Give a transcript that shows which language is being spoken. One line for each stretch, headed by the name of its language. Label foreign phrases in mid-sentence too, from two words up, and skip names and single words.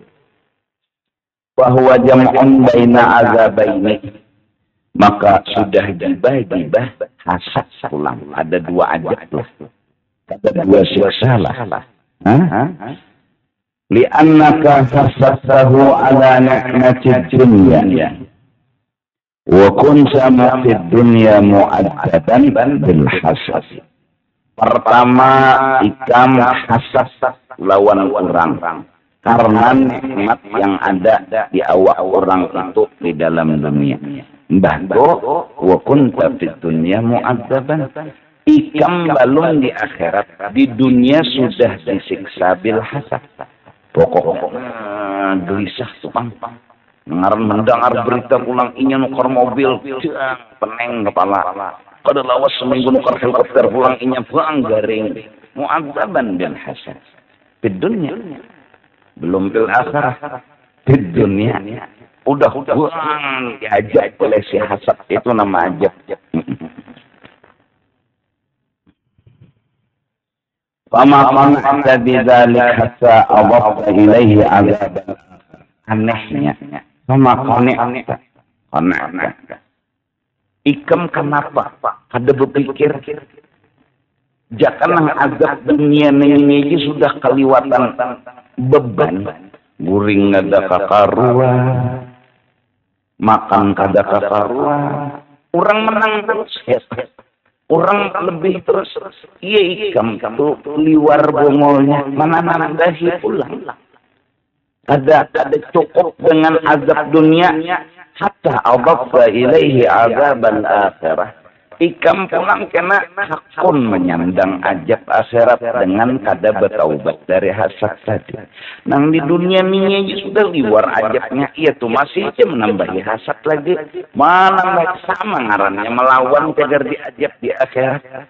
Banjar: Bahwa
Arabic: جمع بين عذابين,
Banjar: maka sudah gibah hasad pulang. Ada dua ajab lah, ada dua siksa lah.
Arabic: لأنك حسدته على نعمة الدنيا وكنت في الدنيا معذبا بالحسد.
Banjar: Pertama, ikam hasad lawan orang karena nikmat yang ada di awak orang itu di dalam dunia. Bahwa
Arabic: وكنت في الدنيا معذبا,
Banjar: ikam balun di akhirat, di dunia sudah disiksa
Arabic: بالحسد.
Banjar: Pokoknya gelisah tuh bang. Mendengar berita pulang inya nukar mobil, peneng kepala. Kada lawas seminggu nukar helikopter pulang inya bang garing.
Arabic: معذبا بالحسد.
Banjar: Di dunia. Belum
Arabic: بالآخرة.
Banjar: Di dunia. Udah buang diajak oleh si hasad, itu nama ajab.
Arabic: فما قنعت بذلك حتى أضفت إليه عذابا. Anehnya, فما قنعت.
Banjar: Ikam kenapa kada berpikir jangan azab dunia ini sudah keliwatan beban, guring ada kakarua, makan kada kakarua, orang menang terus, orang lebih terus, iya ikam tuh liwar bongolnya, mana nandahi pulang, ada cukup dengan azab dunia,
Arabic: حتى أضفت إليه عذاب الآخرة.
Banjar: Ikam pulang kena hakun menyandang ajab akhirat dengan kada bertaubat dari hasad tadi. Nang di dunia ini sudah liwar ajabnya, iya tuh masih aja menambahi hasad lagi. Mana sama ngarannya melawan tegar di ajab di akhirat.